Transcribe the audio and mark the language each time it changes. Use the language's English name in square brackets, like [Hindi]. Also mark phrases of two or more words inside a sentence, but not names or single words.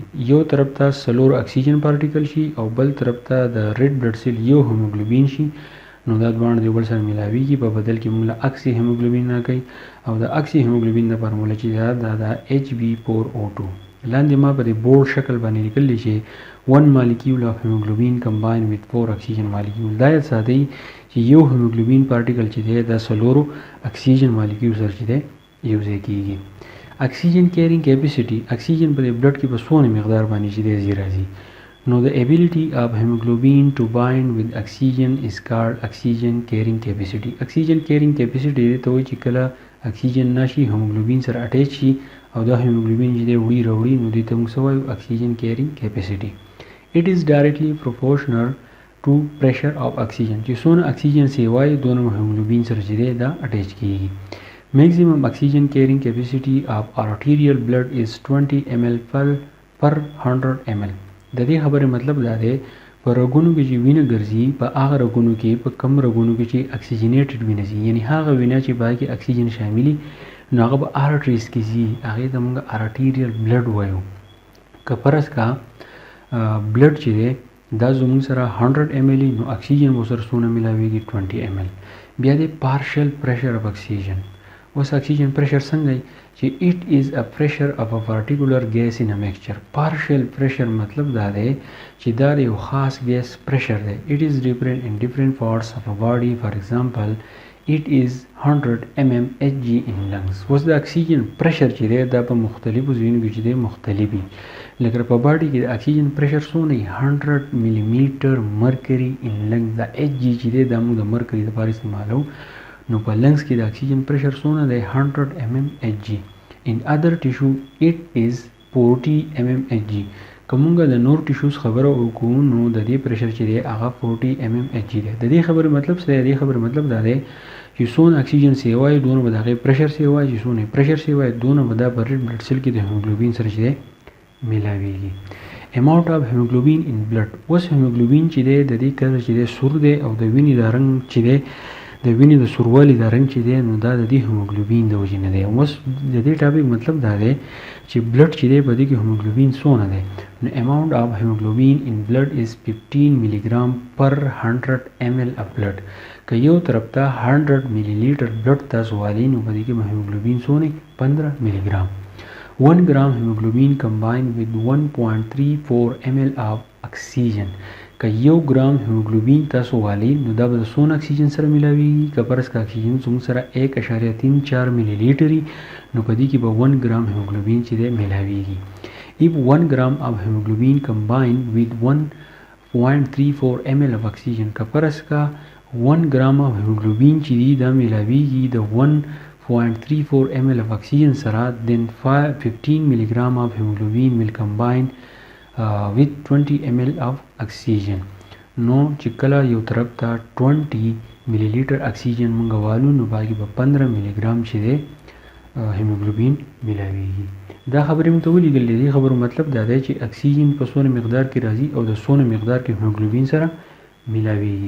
[Pashto] یو طرف ته سلور [English] oxygen particle [Pashto] شي او بل طرف ته د [English] red blood cell [Pashto] یو هیموګلوبین شي نو دا دواړه د یو بل سره ملاویږي. په بدل کې موږ [English] oxy hemoglobin [Pashto] راکوي او د [English] oxy hemoglobin [Pashto] د فارموله چې دا HB4O2 لاندې ما په دې بورډ شکل باندې لیکلی چې [English] 1 molecule of hemoglobin combined with 4 oxygen molecule. [Pashto] دا یاد ساتئ چې یو [English] hemoglobin particle [Pashto] چې دی دا سلورو [English] oxygen molecule [Pashto] سره چې دی یو ځای کیږي. [English] oxygen carrying capacity [Pashto] اکسیجن په بلډ کې په څونه مقدار باندې چې دی راځي نو [English] the ability of hemoglobin to bind with oxygen is called oxygen carrying capacity. oxygen carrying capacity [Pashto] ته وایي چې کله اکسیجن نشي هیموګلوبین سره اٹیچ شي او دا هیموګلوبین چې دی وړي راوړي نو دې ته موږ څه وایو [English] oxygen carrying capacity. it is directly proportional to pressure of oxygen [Pashto] چې څونه اکسیجن سیوای دونه هیموګلوبین سره چې دی دا اٹیچ کیږي. [English] maximum oxygen carrying capacity of arterial blood is 20 ml per 100 ml. [Pashto] د دې خبرې مطلب دا دی په رګونو کې چې وینه ګرځي په هغه رګونو کې په کم رګونو کې چې اکسیجنیټډ وینه ځي یعنی هغه وینه چې پای کې اکسیجن شاملي نو هغه به آرټریز کې ځي هغې ته موږ [English] arterial blood [Pashto] وایو. که فرض کا بلډ چې دی دا زموږ سره 100 ml نو اکسیجن به سره څونه میلاویږي 20 ml. بیا دی [English] partial pressure of oxygen. [Pashto] اوس اکسیجن پریشر څنګه دی چې [English] it is a pressure of a particular gas in a mixture. partial pressure [Pashto] مطلب دا دی چې دا یو خاص [English] gas pressure [Pashto] دی. [English] it is different in different parts of a body. for example it is 100 mmHg in lungs. [Pashto] اوس د [English] oxygen pressure [Pashto] چې دی دا په مختلفو ځایونو کې چې دی مختلف وي. لکه په باډي کې د [English] oxygen pressure [Pashto] څونه 100 [English] milli mercury in lung. [Pashto] دا Hg چې دی دا موږ د مرکري لپاره استعمالو نو په لنګز کې د [English] oxygen pressure [Pashto] څونه دی 100 mmHg. [English] in other tissue it is 40 mmHg. [Pashto] کومه د نور ټیشوز خبره وکړو نو د دې پریشر چې دی هغه 40 mmHg دی. د دې خبره مطلب څه دی؟ د دې خبره مطلب دا دی چې څونه اکسیجن سیوای دونه به د هغې پریشر سیوای چې څونه پریشر سیوای دونه به دا په [English] red blood cell [Pashto] کې د هیموګلوبین سره چې دی میلاویږي. [English] amount of hemoglobin in blood. [Pashto] اوس هیموګلوبین چې دی د دې کلر چې دی سور دی او د وینې د رنګ چې دی د وینې د سوروالي د رنګ چې دی نو دا د دې هیموګلوبین د وجې نه دی. اوس د دې ټاپک مطلب دا دی چې بلډ چې دی په دې کې هیموګلوبین څونه دی نو [English] amount of hemoglobin in blood is 15 milligram per 100 ml of blood. [Pashto] که یو طرف ته 100 ملي لیټر بلډ تاسو والی نو په دې کې هیموګلوبین څونه 15 ملي ګرام. [English] 1 gram hemoglobin combined with 1.34 ml of oxygen. [Pashto] که یو ګرام هیموګلوبین تاسو والی نو دا به څونه اکسیجن سره میلاویږي؟ که فرض که اکسیجن زموږ سره 1.34 ملي لیټري نو په دې کې به 1 ګرام هیموګلوبین چې دی میلاویږي. [English] if 1 gram of hemoglobin combined with 1.34 ml of oxygen [Pashto] که فرض که [English] 1 gram of hemoglobin [Pashto] چې دی دا میلاویږي د [English] 1.34 ml of oxygen سره then 15 milligram of hemoglobin will combine with 20 ml of oxygen. [Pashto] نو چې کله یو طرف ته 20 ملي لیټر اکسیجن مونږ والو نو باقي به 15 ملي ګرام چې دی هیموګلوبین میلاویږي. دا خبرې موږ ته ولیکلې دي. خبرو مطلب دا دی چې اکسیجن په څونه مقدار کې راځي او د څونه مقدار کې هیموګلوبین سره میلاویږي.